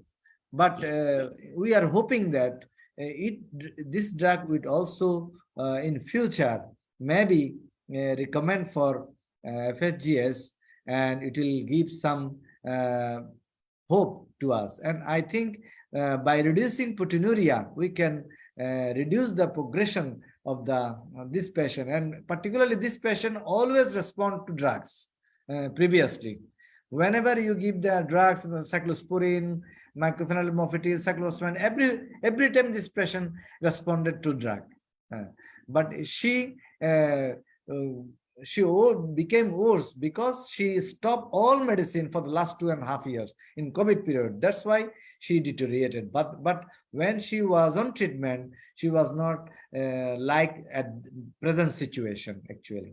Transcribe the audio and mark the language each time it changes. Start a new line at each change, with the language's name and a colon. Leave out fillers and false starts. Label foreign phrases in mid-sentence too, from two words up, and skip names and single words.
English: But we are hoping that this drug would also in future maybe recommend for FSGS, and it will give some hope to us. And I think by reducing proteinuria, we can reduce the progression of this patient, and particularly this patient always respond to drugs previously. Whenever you give the drugs, cyclosporine, mycophenolate mofetil, cyclosporine. Every time this patient responded to drug, but she became worse because she stopped all medicine for the last 2.5 years in COVID period. That's why she deteriorated. But when she was on treatment, she was not like at present situation actually.